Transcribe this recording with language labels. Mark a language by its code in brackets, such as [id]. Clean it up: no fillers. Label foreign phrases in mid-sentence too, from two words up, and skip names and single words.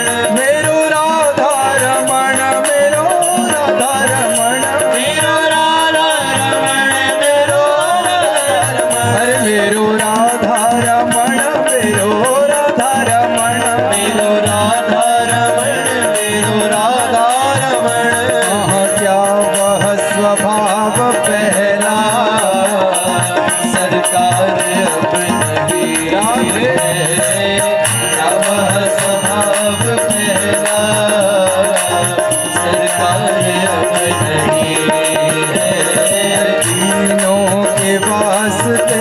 [ne] मेरो राधा रमण, मेरो राधा रमण, मेरो राधा रमण, मेरो राधा रमण, अरे मेरो राधा रमण, मेरो राधा रमण, मेरो राधा रमण, मेरो राधा रमण। [hi] क्या वह स्वभाव पहला सरकार अब नहीं है, क्या वह स्वभाव पहला सरकार अब नहीं है, तीनों के वास्ते